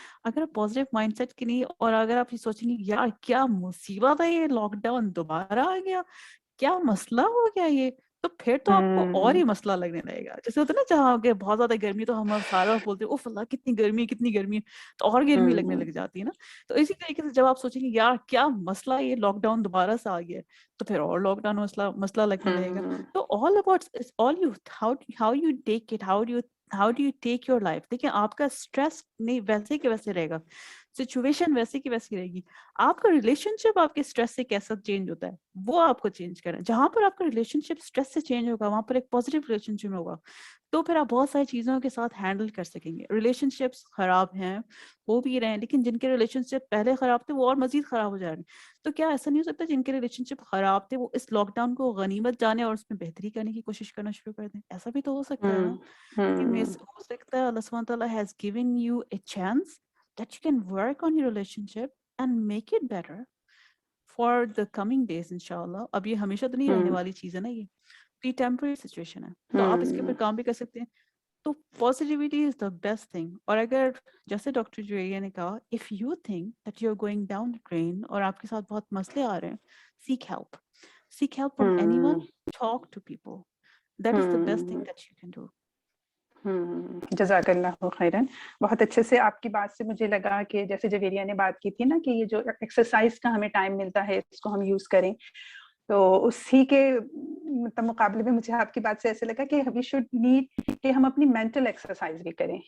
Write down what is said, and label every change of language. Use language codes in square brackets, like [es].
[ur] اگر positive mind set کی نہیں, اور اگر آپ یہ سوچیں گے یار کیا مصیبت ہے, یہ لاک ڈاؤن دوبارہ آ گیا, کیا مسئلہ ہو گیا, یہ تو پھر تو آپ کو اور ہی مسئلہ لگنے لگے گا. جیسے ہوتا ہے نا جہاں کہ بہت زیادہ گرمی تو ہم سارا بولتے ہیں اوف اللہ کتنی گرمی ہے, تو اور گرمی لگنے لگ جاتی ہے نا. تو اسی طریقے سے جب آپ سوچیں گے یار کیا مسئلہ یہ لاک ڈاؤن دوبارہ سے آ گیا ہے, تو پھر اور لاک ڈاؤن مسئلہ لگنے لگے گا. [en] تو all about all you how you take it, how do you take your life. [ur] دیکھیں آپ کا اسٹریس نہیں ویسے کہ ویسے رہے گا, سچویشن ویسے کی ویسی رہے گی. آپ کا ریلیشن شپ آپ کے اسٹریس سے کیسا چینج ہوتا ہے وہ آپ کو چینج کرنا ہے. جہاں پر آپ کا ریلیشن شپ اسٹریس سے چینج ہوگا وہاں پر ایک پازیٹیو ریلیشن شپ ہوگا, تو پھر آپ بہت ساری چیزوں کے ساتھ ہینڈل کر سکیں گے. ریلیشن شپس خراب ہیں وہ بھی رہے ہیں, لیکن جن کے ریلیشن شپ پہلے خراب تھے وہ اور مزید خراب ہو جا رہے ہیں. تو کیا ایسا نہیں ہو سکتا جن کے ریلیشن شپ خراب تھے وہ اس لاک ڈاؤن کو غنیمت جانے اور اس میں بہتری کرنے کی کوشش کرنا شروع کر دیں؟ ایسا بھی تو ہو سکتا ہے نا کہ ہو سکتا ہے اللہ سبحانہ تعالیٰ [en] has given you a chance that you can work on your relationship and make it better for the coming days [ur] انشاءاللہ. اب یہ ہمیشہ تو نہیں رہنے والی چیز ہے نا, یہ ٹیمپرری سچویشن ہے, تو آپ اس کے اوپر کام بھی کر سکتے ہیں. [en] تو positivity is the best thing. اور [ur] اگر جیسے ڈاکٹر جویریہ نے کہا [en] if you think that you are going down the drain [ur] اور آپ کے ساتھ بہت مسئلے آ رہے ہیں, [en] Seek help from anyone, talk to people. That is the best thing that you can do. [ur] جزاک اللہ خیرن. بہت اچھے سے آپ کی بات سے مجھے لگا کہ جیسے جویریہ نے بات کی تھی نا کہ یہ جو ایکسرسائز کا ہمیں ٹائم ملتا ہے اس کو ہم یوز کریں, تو اسی کے مقابلے میں مجھے آپ کی بات سے ایسے لگا کہ [en] we should need [ur] کہ ہم اپنی مینٹل ایکسرسائز بھی کریں.